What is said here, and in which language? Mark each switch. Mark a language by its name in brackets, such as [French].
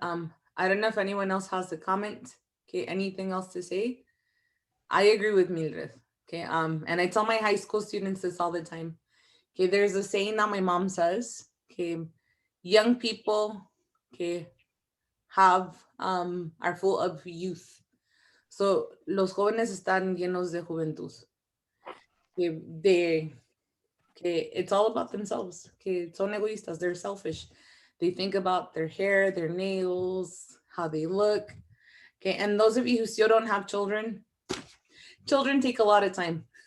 [English] I don't know if anyone else has a comment. Okay, anything else to say? I agree with Mildred. Okay, and I tell my high school students this all the time. Okay, there's a saying that my mom says. Okay, young people, okay, are full of youth. [Spanish] So los jóvenes están llenos de juventud. [English] Okay, it's all about themselves. Okay, [Spanish] son egoístas. [English] They're selfish. They think about their hair, their nails, how they look. Okay, and those of you who still don't have children, children take a lot of time.